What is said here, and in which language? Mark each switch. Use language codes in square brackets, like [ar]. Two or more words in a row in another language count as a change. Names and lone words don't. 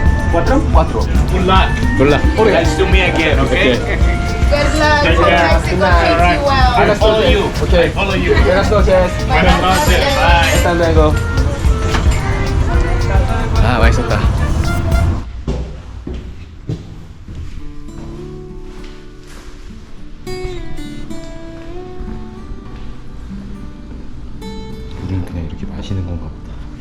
[en] 4? Good luck. [ko] 몰라. [en] Nice to meet again, okay? Good luck. Take Hope care. Mexico All right. treats you well. I follow you. Okay. I follow you. [es] Buenas noches. Buenas noches. Bye. Hasta luego. [ko] 아, 맛있었다. 물은 그냥 이렇게 마시는 건가 보다.